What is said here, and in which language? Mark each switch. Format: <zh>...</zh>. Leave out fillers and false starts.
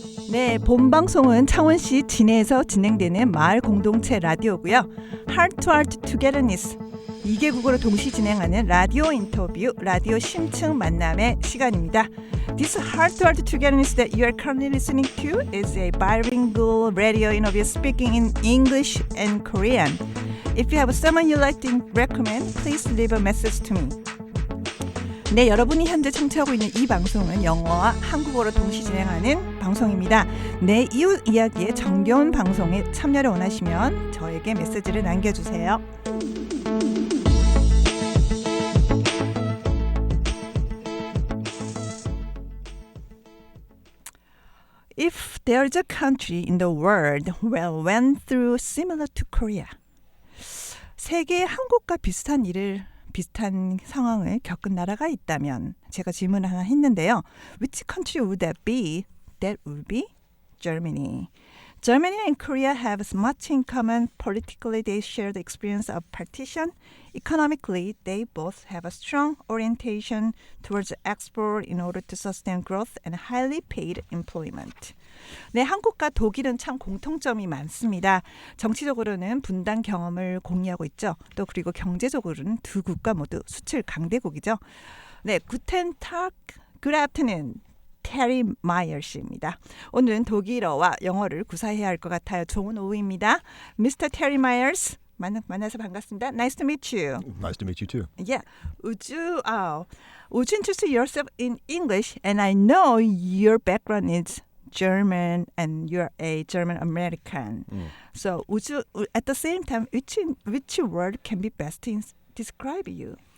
<ko>네, 본 방송은 창원시 진해에서 진행되는 마을 공동체 라디오고요. Heart Togetherness'은 2개국어로 동시 진행하는 라디오 인터뷰, 라디오 심층 만남의 시간입니다.</ko> <en>This Heart Togetherness that you are currently listening to is a bilingual radio interview speaking in English and Korean. If you have someone you'd like to recommend, please leave a message to me.</en> <ko>네, 여러분이 현재 청취하고 있는 이 방송은 영어와 한국어로 동시 진행하는 방송입니다. 내 이웃 이야기의 정겨운 방송에 참여를 원하시면 저에게 메시지를 남겨주세요.</ko> <en>If there's a country in the world went through similar to Korea,</en> <ko>세계의 한국과 비슷한 상황을 겪은 나라가 있다면 제가 질문을 하나 했는데요.</ko> <en>Which country would that be? That would be Germany. Germany and Korea have much in common. Politically, they share the experience of partition. Economically, they both have a strong orientation towards export in order to sustain growth and highly paid employment.</en> <ko>네, 한국과 독일은 참 공통점이 많습니다. 정치적으로는 분단 경험을 공유하고 있죠. 또 그리고 경제적으로는 두 국가 모두 수출 강대국이죠. 네,</ko> <de>Guten Tag,</de> <en>Good afternoon.</en> <ko>테리 마이어 씨입니다. 오늘은 독일어와 영어를 구사해야 할 것 같아요. 좋은 오후입니다. Mr. Terry Myers 만나서 반갑습니다.</ko> <en>Nice to meet you. Nice to meet you too. Yeah. Would you introduce yourself in English? And I know your background is German and you're a German American. So would you at the same time which word can be best to describe you?</en>